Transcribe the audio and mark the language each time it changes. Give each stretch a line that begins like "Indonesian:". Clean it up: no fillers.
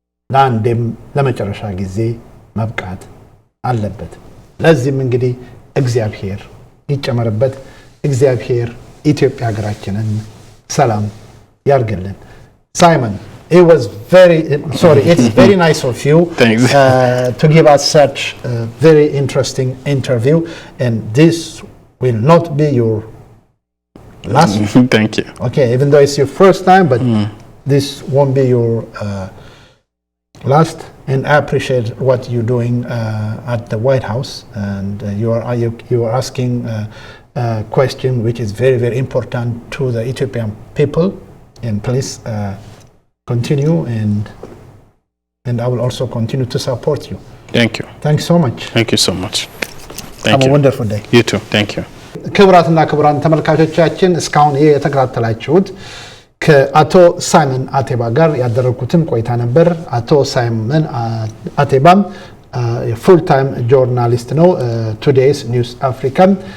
Amharic: ለአንዴም ለመጨረሻ ጊዜ መብቃት አለበት። ለዚህም እንግዲህ እግዚአብሔር ይጨመርበት። እግዚአብሔር ኢትዮጵያ ሀገራችንን ሰላም ያርግልን።
English: Simon, it's very nice of you to give us such a very interesting interview, and this will not be your last. Thank you. Okay, even though it's your first time, but this won't be your last. And I appreciate what you're doing at the White House, and you are asking a question which is very, very important to the Ethiopian people. And please continue, and I will also continue to support you. Thank you. Thanks so much. Thank you so much. Thank Have you. a wonderful day. You too. Thank you.
Amharic: ክቡራትና ክቡራን ተመልካቾቻችን እስካሁን ይሄ የተከታተላችሁት ከአቶ ሳይመን አቴባ ጋር ያደረኩትን ቆይታ ነበር። አቶ ሳይመን አቴባም ፉል ታይም ጆርናሊስት ነው። ቱዴይስ ኒውስ አፍሪካን